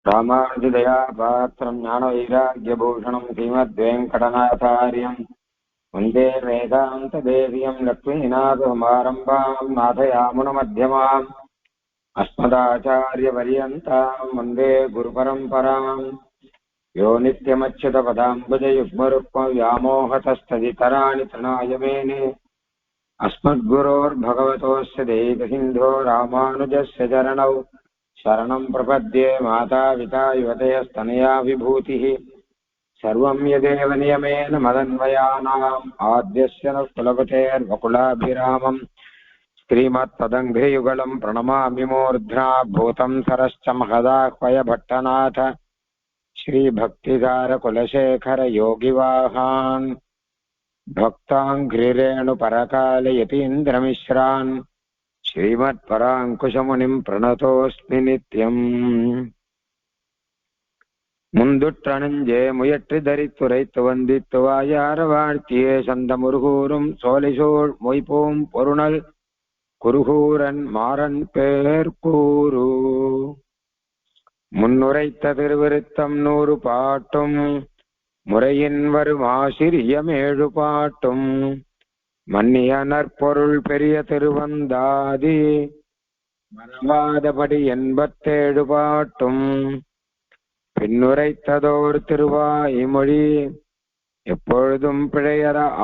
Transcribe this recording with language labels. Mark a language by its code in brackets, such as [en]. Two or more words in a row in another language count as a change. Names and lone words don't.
[sa] रामानुजदया पात्रं ज्ञानवैराग्यभूषणम् श्रीमद्वेङ्कटनाथार्यं वन्दे वेदान्तदेशिकम् लक्ष्मीनाथसमारम्भां नाथयामुनमध्यमाम् अस्मदाचार्यपर्यन्तां वन्दे गुरुपरम्पराम् यो நித்யமच्युतपदाम्बुजयुग्मरुक्मव्यामोहतस्तदितराणि तृणायमेने अस्मद्गुरोर्भगवतोऽस्य देहिकसिन्धो रामानुजस्य चरणौ शरणं प्रपद्ये माता पिता युवतयस्तनया विभूतिः सर्वं यदेव नियमेन मदन्वयानाम् आद्यस्य नः कुलपतेर्वकुलाभिरामम् श्रीमत्तदङ्घ्रियुगलं प्रणमामि मूर्ध्ना भूतं सरश्च महदाह्वय भट्टनाथ श्रीभक्तिधारकुलशेखर योगिवाहान् भक्ताङ्घ्रिरेणुपरकालयतीन्द्रमिश्रान् श्रीमत्पराङ्कुशमुनिं प्रणतोऽस्मि नित्यम् [ta] முந்துற்றணஞ்சே முயற்றி தரித்துரைத்து வந்தித்து வாயார வாழ்த்தியே சந்த முருகூரும் சோலைசூழ் மொய்பூம் பொருணல் குருகூரன் மாறன் பேர் கூறு முன்னுரைத்த திருவிருத்தம் 100 பாட்டும் முறையின் வரும் ஆசிரியம் 7 பாட்டும் மன்னிய நற்பொருள் பெரிய திருவந்தாதி மறவாதபடி 87 பாட்டும் பின்னுரைத்ததோர் திருவாய்மொழி எப்பொழுதும் பிழையற